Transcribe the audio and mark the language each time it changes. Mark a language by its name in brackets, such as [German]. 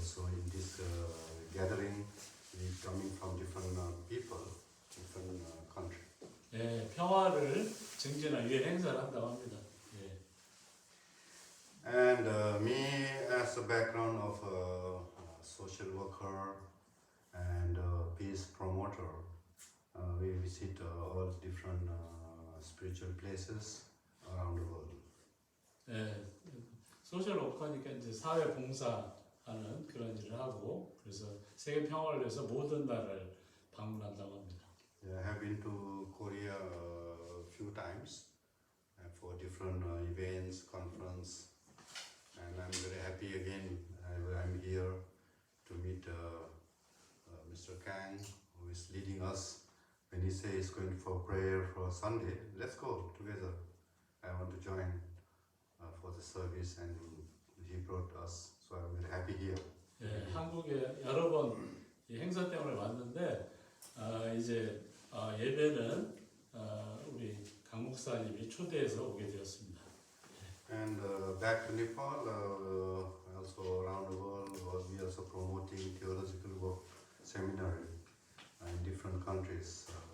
[English] So in this gathering, we coming from different people, different country. [Korean] 네, 평화를 증진하기 위해 행사를 한다고 합니다. 예. [English] And me, as a background of a social worker and peace promoter, we visit all different spiritual places around the world. [Korean] 네, 소셜 워커니까 이제 사회 봉사하는 그런 일을 하고 그래서 세계 평화를 위해서 모든 나라를 방문한다고 합니다. [English] Yeah, I have been to Korea a few times for different events, conference, and I'm very happy again. I'm here to meet Mr. Kang, who is leading us. When he says he's going for prayer for Sunday, let's go together. I want to join for the service, and he brought us. So I'm very happy here. [Korean] 예, 한국에 여러 번 이 행사 때문에 왔는데 이제 예배는 우리 강 목사님이 초대해서 오게 되었습니다. [English] And back to Nepal, also around the world, we also promoting theological work seminary in different countries.